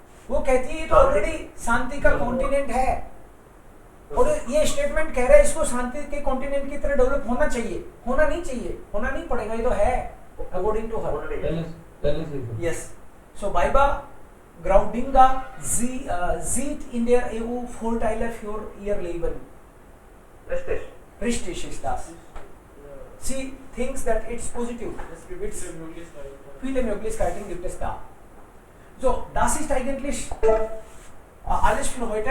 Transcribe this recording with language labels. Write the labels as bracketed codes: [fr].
[hi] वो कहती है तो ऑलरेडी शांति का कॉन्टिनेंट है, और ये स्टेटमेंट कह रहा है इसको शांति के कॉन्टिनेंट की तरह डेवलप होना चाहिए. होना नहीं चाहिए, होना नहीं पड़ेगा, ये तो है [en] According to her. Yes. [de] सो BayBa Groundinga sieht in der EU Vorteile für ihr Leben. Richtig ist das. [en] She thinks that it's positive. [de] Viele Möglichkeiten gibt es da. So, das ist eigentlich alles für heute.